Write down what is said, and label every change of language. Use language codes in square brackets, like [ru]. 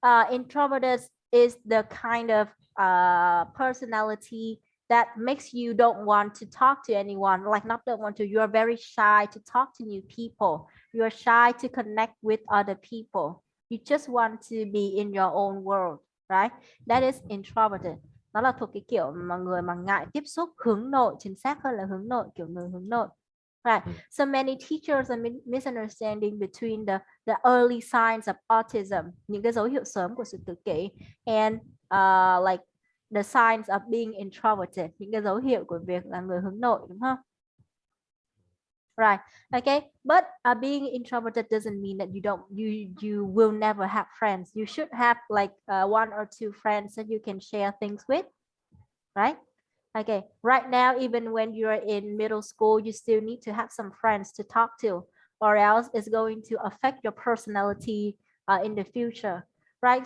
[en] Introverted is the kind of personality that makes you don't want to talk to anyone, like not don't want to. You are very shy to talk to new people. You are shy to connect with other people. You just want to be in your own world, right? That is introverted. [vi] Nó là thuộc cái kiểu mà người mà ngại tiếp xúc, hướng nội, chính xác hơn là hướng nội, kiểu người hướng nội. Right. [en] So many teachers are misunderstanding between the early signs of autism, [vi] những cái dấu hiệu sớm của sự tự kỷ, [en] and like the signs of being introverted, [vi] những cái dấu hiệu của việc là người hướng nội, đúng không? [en] Right. Okay. But being introverted doesn't mean that you will never have friends. You should have like one or two friends that you can share things with, right? Okay. Right now, even when you're in middle school, you still need to have some friends to talk to, or else it's going to affect your personality in the future, right?